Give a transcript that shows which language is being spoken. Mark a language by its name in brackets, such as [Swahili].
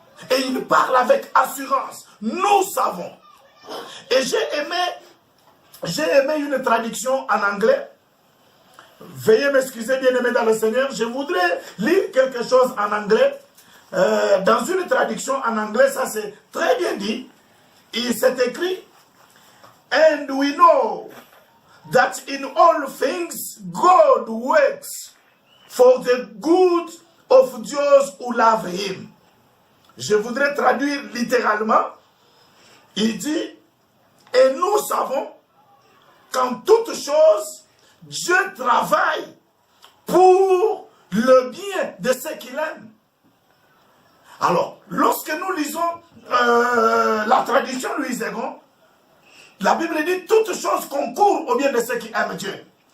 [French] Et il parle avec assurance. Nous savons. Et j'ai aimé une traduction en anglais. Veuillez m'excuser, bien-aimés dans le Seigneur. Je voudrais lire quelque chose en anglais. Dans une traduction en anglais, ça c'est très bien dit. Il s'est écrit, [English] and we know that in all things God works for the good of those who love him. [French] Je voudrais traduire littéralement. Il dit, et nous savons qu'en toutes choses, Dieu travaille pour le bien de ceux qu'il aime. Alors, lorsque nous lisons la traduction Louis II, la Bible dit toutes choses concourent au bien de ceux qui aiment Dieu.